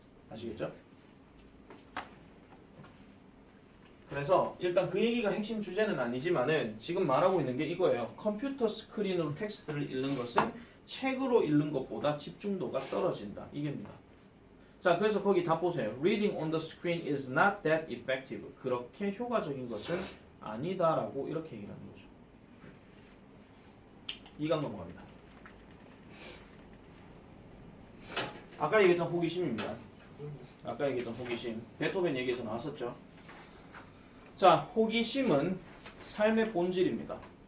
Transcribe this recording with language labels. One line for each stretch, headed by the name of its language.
Korean: 아시겠죠? 그래서 일단 그 얘기가 핵심 주제는 아니지만은 지금 말하고 있는 게 이거예요. 컴퓨터 스크린으로 텍스트를 읽는 것은 책으로 읽는 것보다 집중도가 떨어진다. 이게입니다. 자, 그래서 거기 다 보세요.
English: Reading on the screen is not that effective.
Korean: 그렇게 효과적인 것은 아니다라고 이렇게 얘기하는 거죠. 2강 넘어갑니다. 아까 얘기했던 호기심입니다. 아까 얘기했던 호기심. 베토벤 얘기에서 나왔었죠. 자, 호기심은 삶의 본질입니다.